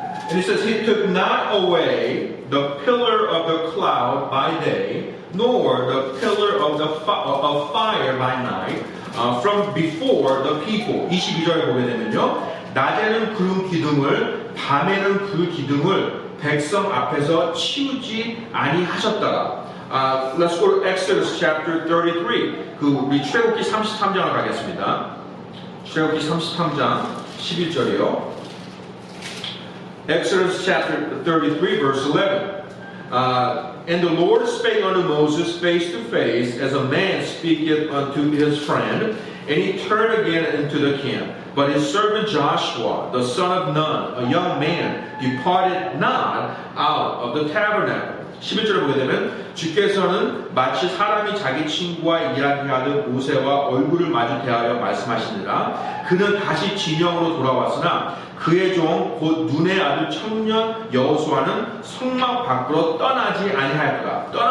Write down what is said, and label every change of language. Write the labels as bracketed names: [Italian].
[English] And it says, He took not away the pillar of the cloud by day, nor the pillar of fire by night, from before the people. [Korean] 22절에 보게 되면요, 낮에는 구름 기둥을, 밤에는 불 기둥을 백성 앞에서 치우지 아니하셨더라. [English] Let's go to Exodus chapter 33. [Korean] 우리 출애굽기 33장을 가겠습니다. 출애굽기 33장 11절이요. [English] Exodus chapter 33 verse 11. And the Lord spake unto Moses face to face, as a man speaketh unto his friend, and he turned again into the camp. But his servant Joshua, the son of Nun, a young man, departed not out of the tabernacle. [Korean] 11절을 보게 되면 주께서는 마치 사람이 자기 친구와 이야기하듯 모세와 얼굴을 마주 대하여 말씀하시니라. 그는 다시 진영으로 돌아왔으나 그의 종 곧 눈의 아들 청년 여호수아는 성막 밖으로 떠나지 아니하더라.